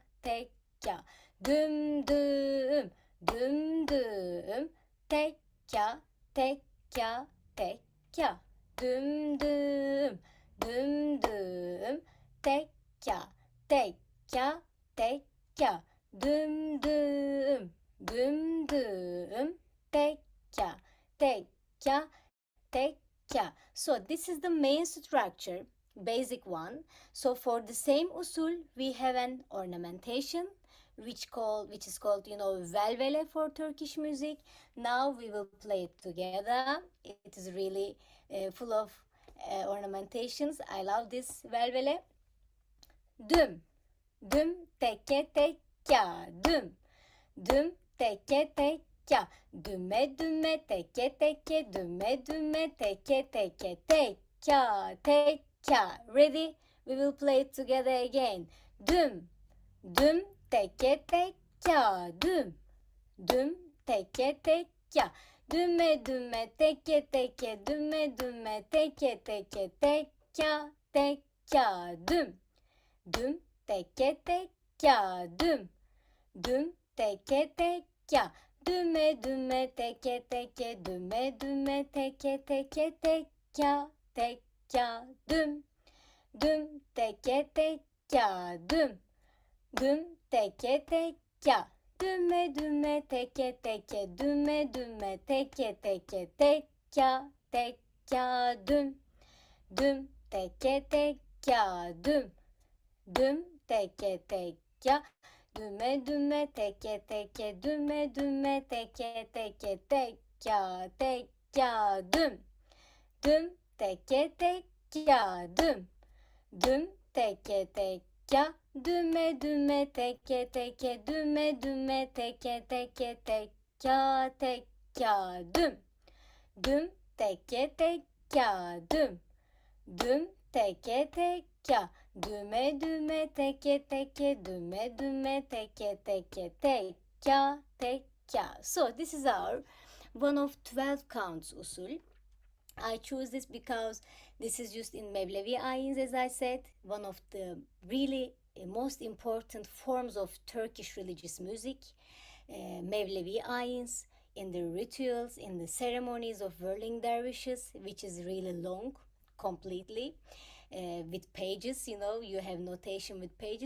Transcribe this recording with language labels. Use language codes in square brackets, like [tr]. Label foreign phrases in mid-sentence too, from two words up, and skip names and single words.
[en] tekka düm düm düm düm tekka tekka tekka düm düm düm düm tekka tekka tekka düm düm düm düm tekka tekka tekka. So this is the main structure, basic one. So for the same usul we have an ornamentation which is called, you know, velvele for Turkish music. Now we will play it together. It is really full of ornamentations. I love this velvele. Düm düm teke tekka düm düm teke tekka düme düme teke teke düme düme teke teke tekka tekka. Ready? We will play it together again. Düm düm teke tekka düm düm teke tekka düme düme teke teke düme düme teke teke tekka tekka düm düm teke tekka düm düm teke tekka düme düme teke teke düme düme teke teke tekka tekka düm düm teke tekka düm Düm teke tekka. Düme düme teke teke. Düme düme teke teke. Tekka tekka düm. Düm teke tekka düm. Düm teke tekka. Düme düme teke teke. Düme düme teke teke. Tekka tekka düm. Düm teke tekka düm. Düm teke tekka. Düme düme teke teke. Düme düme teke teke. Tekka tekka düm. Düm teke tekka düm. Düm teke tekka. Düme düme teke teke. Düme düme teke teke. Tekka tekka. So this is our one of 12 counts usul. I choose this because this is used in Mevlevi ayins, as I said, one of the really most important forms of Turkish religious music. Mevlevi ayins, in the rituals, in the ceremonies of whirling dervishes, which is really long, completely, with pages, you have notation with pages.